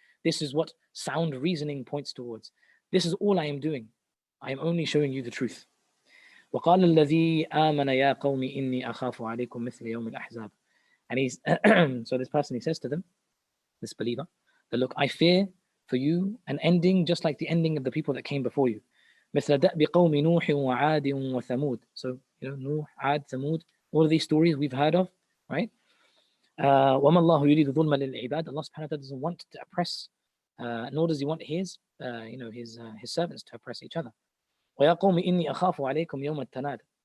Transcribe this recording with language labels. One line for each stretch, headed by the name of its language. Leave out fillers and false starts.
English: This is what sound reasoning points towards. This is all I am doing. I am only showing you the truth.
Arabic: وَقَالَ الَّذِي آمَنَ يَا قَوْمِ إِنِّي أَخَافُ عَلَيْكُمْ مِثْلَ يَوْمِ الْأَحْزَابِ.
English: And he's so this person, he says to them, this believer, that look, I fear for you an ending just like the ending of the people that came before you.
Arabic: مثل دأب قوم نوح وعاد وثمود.
English: So, Nuh, Ad, Thamud, all of these stories we've heard of, right?
Arabic: وَمَا اللَّهُ يُرِيدُ ظُلْمًا لِلْعِبَادِ.
English: Allah subhanahu wa ta'ala doesn't want to oppress, nor does He want His servants to oppress each other.
Arabic: وَيَا قَوْمِ إِنِّي أَخَافُ عَلَيْكُمْ يَوْمَ التَّنَادِ.